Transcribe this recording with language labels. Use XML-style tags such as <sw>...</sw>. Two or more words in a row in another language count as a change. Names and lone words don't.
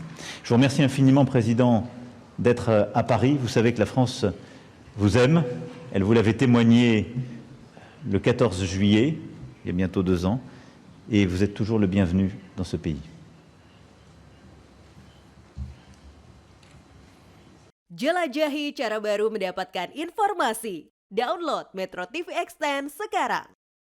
<fr>Je vous remercie infiniment, Président, d'être à Paris. Vous savez que la France vous aime. Elle vous l'avait témoigné le 14 juillet, il y a bientôt 2 ans, et vous êtes toujours le bienvenu dans ce pays.</fr> <id>Jelajahi cara baru mendapatkan informasi. Download Metro TV Extend sekarang.</id>